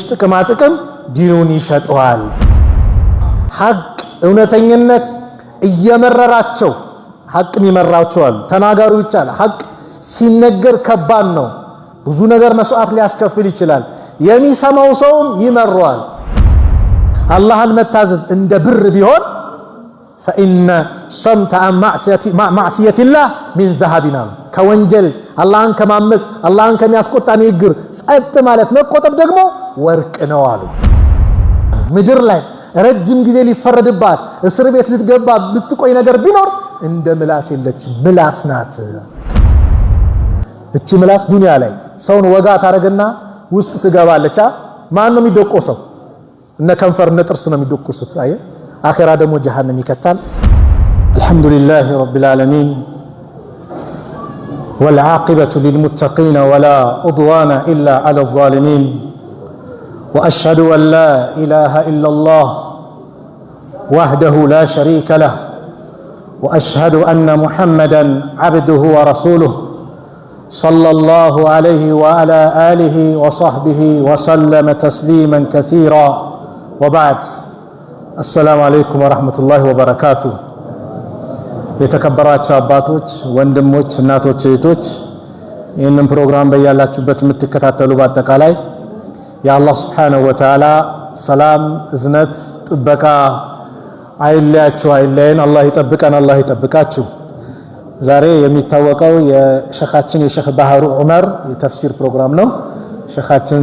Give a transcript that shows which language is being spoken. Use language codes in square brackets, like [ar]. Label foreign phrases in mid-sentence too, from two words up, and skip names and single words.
[am] ጥቅም ዲኑን ይሸጠዋል። ሐቅ እውነተኝነት እየመረራቸው ሐቅም ይመራቸዋል። ተናጋሩ ይቻላል። ሐቅ ሲነገር ከባድ ነው። ብዙ ነገር መስዋዕት ሊያስከፍል ይችላል። የሚሰማው ሰውም ይመረዋል። አላህን መታዘዝ እንደ ብር ቢሆን [ar] فإن صمت عن معصية الله من ذهبنا [am] ከወንጀል አላህን ከማመጽ አላህን ከሚያስቆጣ ንግግር ጸጥ ማለት መቆጠብ ደግሞ ወርቅ ነው አሉ። ምድር ላይ ረጅም ጊዜ ሊፈረድባት እስር ቤት ልትገባ ብትቆይ ነገር ቢኖር እንደ ምላስ የለችም። ምላስ ናት። እቺ ምላስ ዱንያ ላይ ሰውን ወጋ ታረግና ውስጥ ትገባለች። ማን ነው የሚደቆሰው? እነ ከንፈር እነ ጥርስ ነው የሚደቆሱት። አየ አኺራ ደግሞ ጀሃነም ይከታል። [ar] الحمد لله رب العالمين والعاقبة للمتقين ولا عدوان إلا على الظالمين وأشهد أن لا إله إلا الله وحده لا شريك له وأشهد أن محمدا عبده ورسوله صلى الله عليه وعلى آله وصحبه وسلم تسليما كثيرا وبعد السلام عليكم ورحمة الله وبركاته [am] የተከበራችሁ አባቶች ወንድሞች እናቶች እህቶች ይህንን ፕሮግራም በያላችሁበት የምትከታተሉ በአጠቃላይ የአላህ [ar] سبحانه وتعالى [am] ሰላም እዝነት ጥበቃ አይለያችሁ አይለየን። አላህ ይጠብቀን አላህ ይጠብቃችሁ። ዛሬ የሚታወቀው የሸኻችን የሼኽ ባህሩ ዑመር የተፍሲር ፕሮግራም ነው። ሼኻችን